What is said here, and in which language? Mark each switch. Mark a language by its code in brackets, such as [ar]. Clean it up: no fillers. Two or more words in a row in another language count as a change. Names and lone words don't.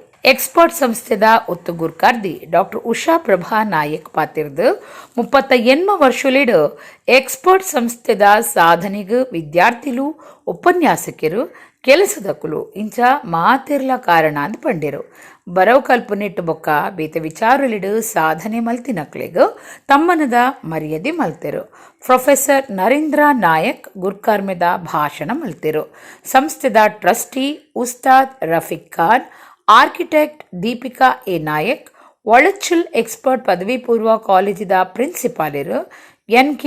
[tcy] ಎಕ್ಸ್ಪರ್ಟ್ ಸಂಸ್ಥೆದ ಒತ್ತು ಗುರ್ಕಾರ್ದಿ ಡಾಕ್ಟರ್ ಉಷಾ ಪ್ರಭಾ ನಾಯಕ್ ಪಾತಿರ್ದು 38 ವರ್ಷಲಿಡು ಎಕ್ಸ್ಪರ್ಟ್ ಸಂಸ್ಥೆದ ಸಾಧನೆಗೂ ವಿದ್ಯಾರ್ಥಿಲು ಉಪನ್ಯಾಸಕರು ಕೆಲಸದಕ್ಕುಲು ಇಂಚ ಮಾತಿರ್ಲ ಕಾರಣ ಅಂತ ಪಂಡೇರು. ಬರವು ಕಲ್ಪನೆಟ್ಟು ಬೊಕ್ಕ ಬೇತ ವಿಚಾರಲಿಡು ಸಾಧನೆ ಮಲ್ತಿನಕ್ಲೆಗೂ ತಮ್ಮನದ ಮರ್ಯಾದೆ ಮಲ್ತೆರು. ಪ್ರೊಫೆಸರ್ ನರೇಂದ್ರ ನಾಯಕ್ ಗುರ್ಕಾರ್ಮೆದ ಭಾಷಣ ಮಲ್ತೆರು. ಸಂಸ್ಥೆದ ಟ್ರಸ್ಟಿ ಉಸ್ತಾದ್ ರಫೀಕ್ ಖಾನ್, ಆರ್ಕಿಟೆಕ್ಟ್ ದೀಪಿಕಾ ಎ ನಾಯಕ್, ಒಳಚುಲ್ ಎಕ್ಸ್ಪರ್ಟ್ ಪದವಿ ಪೂರ್ವ ಕಾಲೇಜಿದ ಪ್ರಿನ್ಸಿಪಾಲರು ಎನ್.ಕೆ.